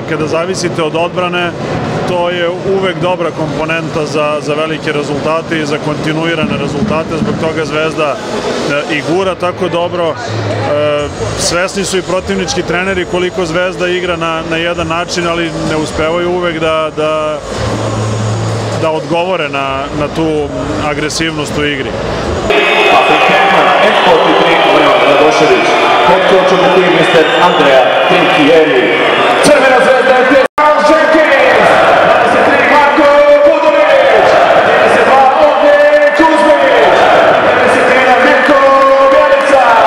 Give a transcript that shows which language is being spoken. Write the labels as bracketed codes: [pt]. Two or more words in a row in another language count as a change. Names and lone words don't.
[sr] Kada zavisite od odbrane, to je uvek dobra komponenta za velike rezultate i za kontinuirane rezultate, zbog toga Zvezda i gura tako dobro. Svesni su i protivnički treneri koliko Zvezda igra na jedan način, ali ne uspevaju uvek da odgovore na tu agresivnost u igri. [en] Head coach of the team, Mr. Andrea Trinchieri. [sr] Crvena zvezda je Charles Jenkins, 23 Marko Budurić, 32 Ognjen Kuzmić, 91 Mirko Bjelica.